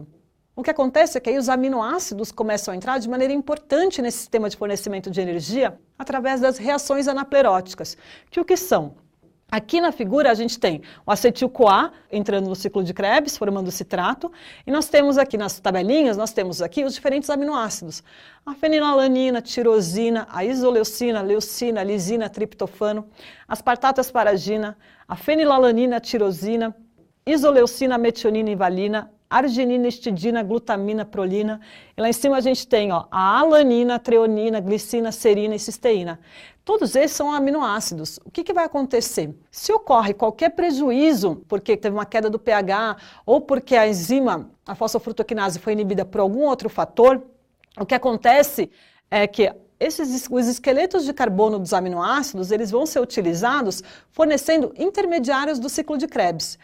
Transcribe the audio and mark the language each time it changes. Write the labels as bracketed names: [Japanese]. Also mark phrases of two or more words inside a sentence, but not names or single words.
[Portuguese] O que acontece é que aí os aminoácidos começam a entrar de maneira importante nesse sistema de fornecimento de energia através das reações anapleróticas, que o que são? Aqui na figura a gente tem o acetil-CoA entrando no ciclo de Krebs, formando o citrato, e nós temos aqui nas tabelinhas, nós temos aqui os diferentes aminoácidos. A fenilalanina, tirosina, a isoleucina, leucina, lisina, triptofano, aspartato, asparagina, a fenilalanina, tirosina, isoleucina, metionina e valina, arginina, histidina, glutamina, prolina. E lá em cima a gente tem a alanina, treonina, glicina, serina e cisteína. Todos esses são aminoácidos. O que vai acontecer? Se ocorre qualquer prejuízo, porque teve uma queda do pH, ou porque a enzima, a fosfofrutoquinase, foi inibida por algum outro fator, o que acontece é que os esqueletos de carbono dos aminoácidos, eles vão ser utilizados fornecendo intermediários do ciclo de Krebs.